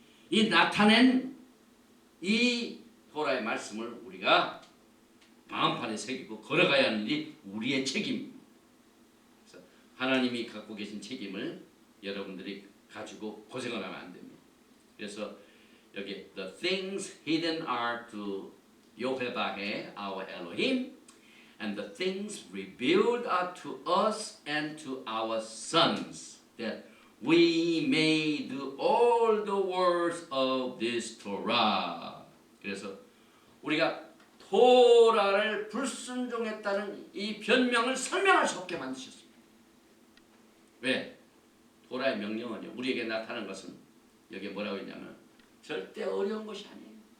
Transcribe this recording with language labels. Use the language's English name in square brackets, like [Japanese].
[Korean] 이 나타낸 이 토라의 말씀을 우리가 마음판에 새기고 걸어가야 하는 일이 우리의 책임입니다. 그래서 하나님이 갖고 계신 책임을 여러분들이 가지고 고생을 하면 안 됩니다. 그래서 여기 [English] the things hidden are to Yohevah our Elohim, and the things revealed are to us and to our sons, that we may do all the words of this Torah. [Korean] 그래서 우리가 토라를 불순종했다는 이 변명을 설명할 수 없게 만드셨습니다. 왜? 토라의 명령은요, 우리에게 나타난 것은 여기에 뭐라고 했냐면 절대 어려운 것이 아니에요.